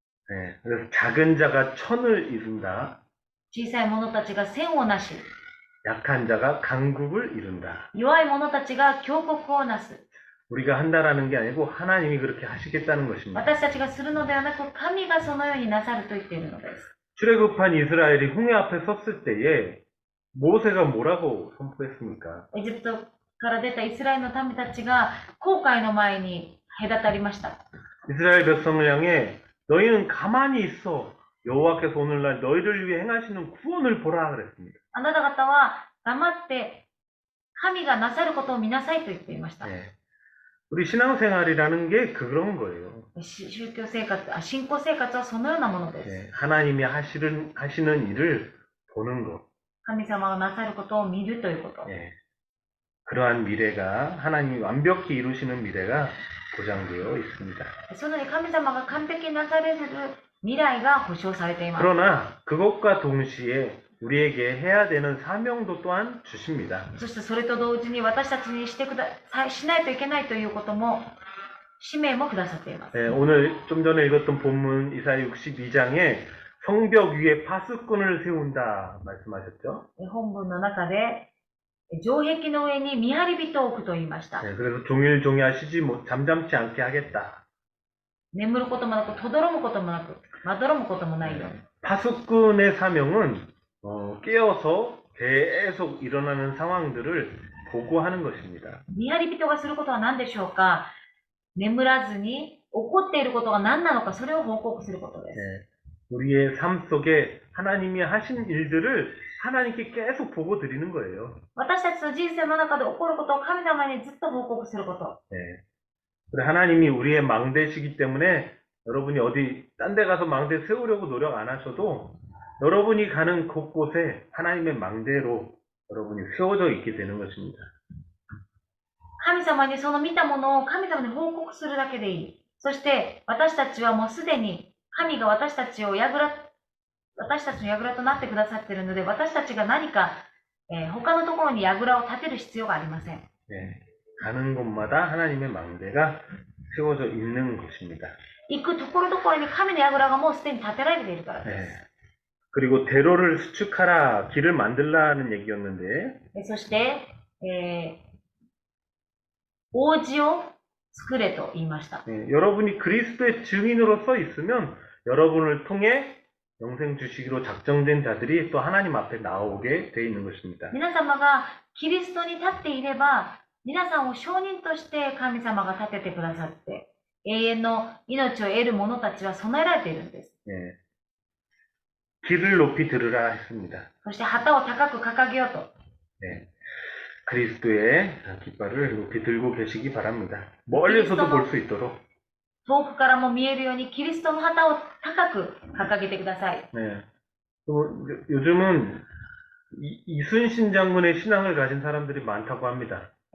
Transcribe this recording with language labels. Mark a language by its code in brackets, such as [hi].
[ko] 예, 그래서 작은 자가 천을 이룬다. [ja] 小さい者たちが千をなし、 [ko] 약한 자가 강국을 이룬다. [ja] 弱い者たちが強国をなす。 [ko] 우리가 한다라는 게 아니고 하나님이 그렇게 하시겠다는 것입니다. [ja] 私たちがするのではなく、神がそのようになさると言っているのです。 [ko] 출애굽한 이스라엘이 홍해 앞에 섰을 때에 모세가 뭐라고 선포했습니까? [ja] エジプトから出たイスラエルの民たちが航海の前に隔たりました。 [ko] 이스라엘 백성을 향해 너희는 가만히 있어. 여호와께서 오늘날 너희를 위해 행하시는 구원을 보라 그랬습니다. [ja] あなた方は黙って神がなさることを見なさいと言っていました。 [ko] 예. 우리 신앙생활이라는 게 그런 거예요. [ja] 宗教生活、信仰生活はそのようなものです。 [ko] 예. 하나님이 하시는 일을 보는 것. [ja] 神様がなさることを見るということ。 [ko] 예. 그러한 미래가 하나님이 완벽히 이루시는 미래가 보장되어 있습니다. [ja] そのように神様が完璧になされる未来が保証されています。 [ko] 그러나 그것과 동시에 우리에게 해야 되는 사명도 또한 주십니다. [ja] そしてそれと同時に私たちにしないといけないということも、使命もくださっています。 [ko] 예, 오늘 좀 전에 읽었던 본문 이사야 62장에 성벽 위에 파수꾼을 세운다 말씀하셨죠? [ja] 本文の中で、城壁の上に見張り人を置くと言いました。 [ko] 예, 그래서 종일종일 잠잠치 않게 하겠다. [ja] 眠ることもなく、とどろむこともなく、まどろむこともないように。 [ko] 파수꾼의 사명은 깨어서 계속 일어나는 상황들을 보고하는 것입니다. [ja] 見張り人がすることは何でしょうか。眠らずに起こっていることが何なのか、それを報告することです。 [ko] 예, 우리의 삶 속에 하나님이 하신 일들을 하나님께 계속 보고 드리는 거예요. [ja] 私たちの人生の中で起こることを神様にずっと報告すること。 [ko] 예. 그래 하나님이 우리의 망대시기 때문에 여러분이 어디 딴 데 가서 망대 세우려고 노력 안 하셔도 여러분이 가는 곳곳에 하나님의 망대로 여러분이 세워져 있게 되는 것입니다. [ja] 神様にその見たものを神様に報告するだけでいい。そして私たちはもうすでに神が私たちの櫓となってくださっているので、私たちが何か、他のところに櫓を建てる必要がありません。 [ko] 예. 가는 곳마다 하나님의 망대가 세워져 있는 것입니다. [ja] 行くところどころに神の櫓がもうすでに建てられているからです。 [ko] 예. 그리고 대로를 수축하라, 길을 만들라는 얘기였는데 [ja] そして、王子を作れと言いました。 [ko] 예, 여러분이 그리스도의 증인으로서 있으면 여러분을 통해 영생 주시기로 작정된 자들이 또 하나님 앞에 나오게 돼 있는 것입니다. [ja] 皆様がキリストに立っていれば、皆さんを証人として神様が立ててくださって、永遠の命を得る者たちは備えられているんです。 [ko] 예. 귀를 높이 들으라 했습니다. [ja] そして旗を高く掲げようと [ko] 네. 그리스도의 깃발을 높이 들고 계시기 바랍니다. 멀리서도 볼 수 있도록. [ja] 遠くからも見えるようにキリストの旗を高く掲げてください。 [ko] 네. 또 요즘은 이순신 장군의 신앙을 가진 사람들이 많다고 합니다.